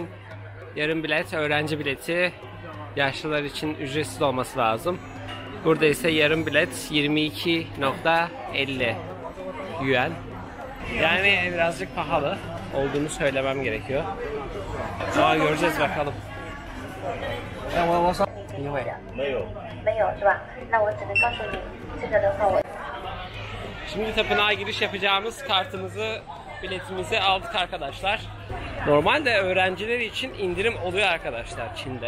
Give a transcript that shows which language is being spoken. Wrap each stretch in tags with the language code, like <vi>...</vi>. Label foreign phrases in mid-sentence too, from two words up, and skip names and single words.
<tr>Yarım bilet öğrenci bileti. Yaşlılar için ücretsiz olması lazım. Burada ise yarım bilet 22.50 yuan. Yani birazcık pahalı olduğunu söylemem gerekiyor. Ama göreceğiz bakalım.</tr> <zh>没有是吧？那我只能告诉你，这个的话我。</zh> <tr>Şimdi tapınağa giriş yapacağımız kartımızı, biletimizi aldık arkadaşlar. Normalde öğrenciler için indirim oluyor arkadaşlar Çin'de.</tr>